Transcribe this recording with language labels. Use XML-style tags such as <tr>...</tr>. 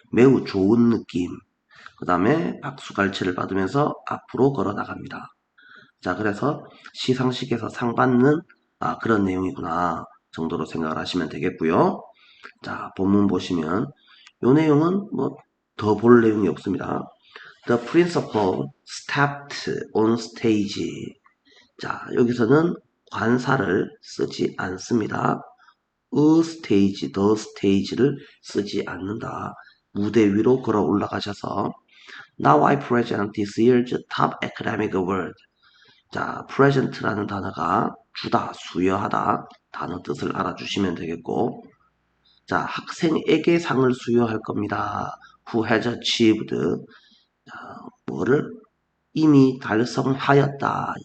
<ko>매우 좋은 느낌. 그 다음에 박수갈채를 받으면서 앞으로 걸어 나갑니다. 자, 그래서 시상식에서 상 받는 그런 내용이구나 정도로 생각을 하시면 되겠고요. 자, 본문 보시면 이 내용은 뭐 더 볼 내용이 없습니다.</ko> <en>The principal stepped on stage.</en> <ko>자, 여기서는 관사를 쓰지 않습니다. a stage, the stage를 쓰지 않는다. 무대 위로 걸어 올라가셔서</ko> <en>Now I present this year's top academic award.</en> <ko>자, present라는 단어가 주다, 수여하다 단어 뜻을 알아주시면 되겠고 자, 학생에게 상을 수여할 겁니다.</ko> <en>Who has achieved</en> <ko>뭐를 이미 달성하였다.</ko>